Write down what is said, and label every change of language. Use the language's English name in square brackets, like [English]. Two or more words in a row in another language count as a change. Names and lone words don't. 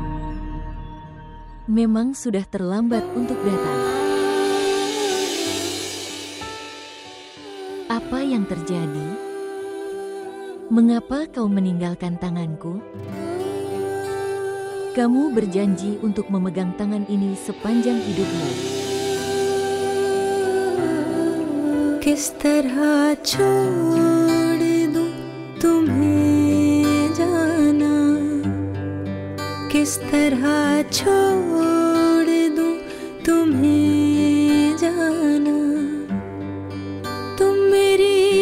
[Indonesian] Memang sudah terlambat untuk datang. Apa yang terjadi? Mengapa kau meninggalkan tanganku? Kamu berjanji untuk memegang tangan ini sepanjang hidupmu. [Hindi] किस तरह छोड़ दूं तुम्हें जाना, किस तरह छोड़ दूं तुम्हें जाना, तुम मेरी